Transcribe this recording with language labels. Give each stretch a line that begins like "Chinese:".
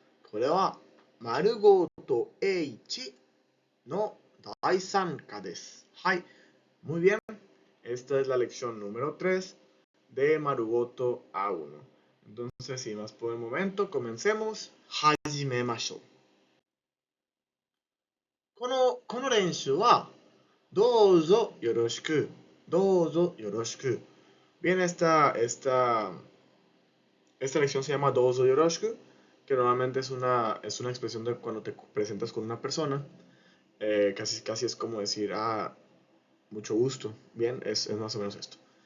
Japanese: これは、丸ごと H の第3課です。
Spanish: はい、muy bien. Esta es la lección número 3 de Marugoto A1. Entonces, sin más por el momento, comencemos.
Japanese: Hajimemashou. この練習は、どうぞよろしく。どうぞよろしく。
Spanish: Bien, esta lección se llama Dozo Yoroshiku, que normalmente es una expresión de cuando te presentas con una persona. Casi es como decir, mucho gusto. Bien, es más o menos esto.